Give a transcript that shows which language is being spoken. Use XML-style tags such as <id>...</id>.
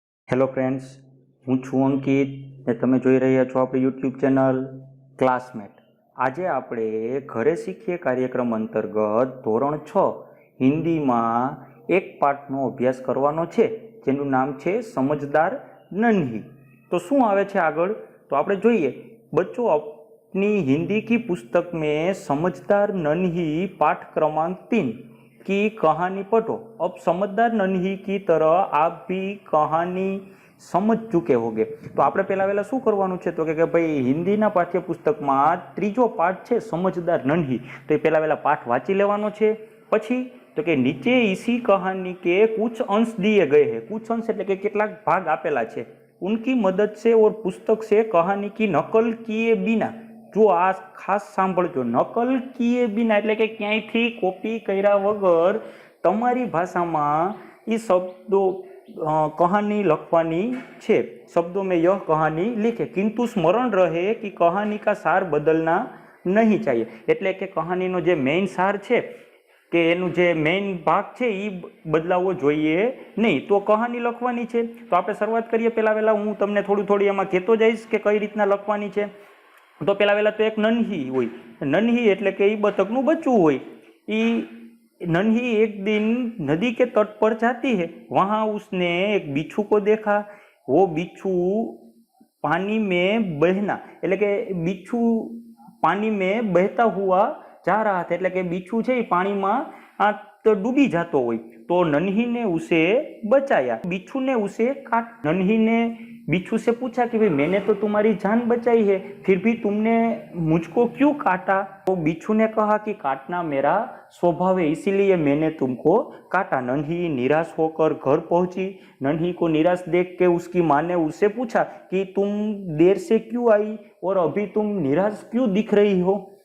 <gu>Hello friends, હું છું અંકિત ને તમે જોઈ રહ્યા છો આપણી યુટ્યુબ ચેનલ ક્લાસમેટ. આજે આપણે ઘરે શીખીએ કાર્યક્રમ અંતર્ગત ધોરણ 6 હિન્દીમાં એક પાઠનો અભ્યાસ કરવાનો છે, જેનું નામ છે સમજદાર નન્હી. તો શું આવે છે આગળ તો આપણે જોઈએ.</gu> <hi>બચ્ચો अपनी हिंदी की पुस्तक में समझदार नन्ही पाठ क्रमांक 3 की कहानी पढ़ो. अब समझदार नन्ही की तरह आप भी कहानी समझ चुके होंगे.</hi> <gu>તો આપણે પહેલા શું કરવાનું છે તો કે ભાઈ હિન્દીના પાઠ્યપુસ્તકમાં ત્રીજો પાઠ છે સમજદાર નન્હી. તો એ પહેલા પાઠ વાંચી લેવાનો છે. પછી તો કે નીચે</gu> <hi>इसी कहानी के कुछ अंश दिए गए हैं. कुछ अंश</hi> <gu>એટલે કે કેટલાક ભાગ આપેલા છે.</gu> <hi>उनकी मदद से और पुस्तक से कहानी की नकल किए बिना.</hi> <gu>જો આ ખાસ સાંભળજો,</gu> <hi>નકલ કિએ બિના</hi> <gu>એટલે કે ક્યાંયથી કોપી કર્યા વગર તમારી ભાષામાં એ શબ્દો कहानी लखवानी છે.</gu> <hi>शब्दों में यह कहानी लिखे किंतु स्मरण रहे कि कहानी का सार बदलना नहीं चाहिए.</hi> <gu>એટલે કે કહાનીનો જે મેઇન સાર છે કે એનું જે મેઇન ભાગ છે એ બદલાવવો જોઈએ નહીં. તો કહાની લખવાની છે. તો આપણે શરૂઆત કરીએ. પહેલા હું તમને થોડી એમાં કહેતો જઈશ કે કઈ રીતના લખવાની છે. तो પહેલા તો એક નન્હી હોય. નન્હી એટલે કે એ બતકનું બચ્ચું હોય.</gu> <hi>એ नन्ही एक दिन नदी के तट पर जाती है. वहां उसने एक बिच्छू को देखा. वो बिच्छू पानी में बहना</hi> <gu>એટલે કે</gu> <hi>बिच्छू पानी में बहता हुआ जा रहा था.</hi> <gu>એટલે કે बिच्छू છે એ પાણીમાં ડૂબી જતો હોય.</gu> <hi>तो नन्ही ने उसे बचाया. बिच्छू ने उसे काट. नन्ही ने बिच्छू से पूछा कि भाई मैंने तो तुम्हारी जान बचाई है, फिर भी तुमने मुझको क्यों काटा. तो बिच्छू ने कहा कि काटना मेरा स्वभाव है, इसीलिए मैंने तुमको काटा. नन्ही निराश होकर घर पहुंची. नन्ही को निराश देख के उसकी माँ ने उससे पूछा कि तुम देर से क्यों आई और अभी तुम निराश क्यों दिख रही हो.</hi>